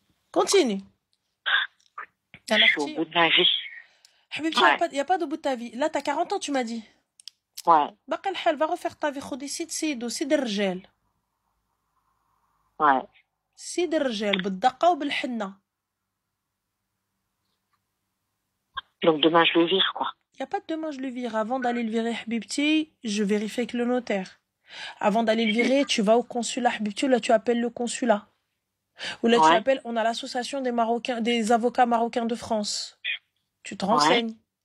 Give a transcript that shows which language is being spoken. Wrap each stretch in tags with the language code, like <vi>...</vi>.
<fr>Continue. Je suis au bout de ma vie. Il n'y a pas de bout de ta vie. Là, t'as 40 ans, tu m'as dit. Ouais.</fr> <ar>باقي الحال,</ar> <fr>va refaire ta vie.</fr> <ar>خدي سيد الرجال.</ar> <fr>Ouais.</fr> <ar>سيد الرجال بالدقة وبالحنة.</ar> <fr>Donc demain, je le vire, quoi. Il n'y a pas de demain, je le vire. Avant d'aller le virer, Habibti, je vérifie avec le notaire. Avant d'aller le virer, tu vas au consulat, Habibti, là, tu appelles le consulat. Ou là, tu appelles, on a l'association des avocats marocains de France. Tu te renseignes.</fr>